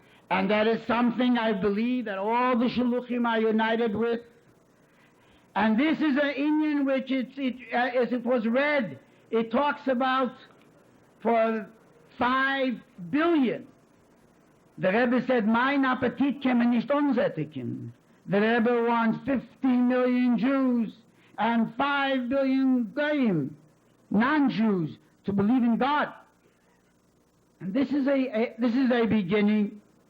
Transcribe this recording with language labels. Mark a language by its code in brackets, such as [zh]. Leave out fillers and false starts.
[en] And that is something I believe that all the shluchim are united with. And this is an Indian which, as it was read, it talks about for 5 billion. The Rebbe said, [yi] mein Appetit kann man nicht unsättigen. [en] The Rebbe wants 15 million Jews and 5 billion Goyim, non-Jews, to believe in God. And this is a beginning.